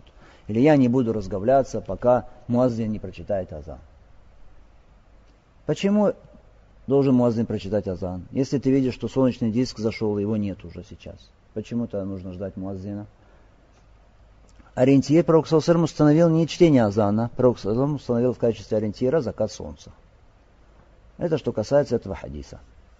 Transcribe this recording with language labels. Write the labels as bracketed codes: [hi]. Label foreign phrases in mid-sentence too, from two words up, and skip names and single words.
[ru] Или я не буду разговляться, пока муаззин не прочитает азан. Почему должен муаззин прочитать азан? Если ты видишь, что солнечный диск зашел, его нет уже сейчас. Почему-то нужно ждать муаззина. Ориентир Пророк [ar] صلى الله عليه وسلم [ru] установил не чтение азана, Пророк [ar] صلى الله عليه وسلم [ru] установил в качестве ориентира закат солнца. Это что касается этого хадиса.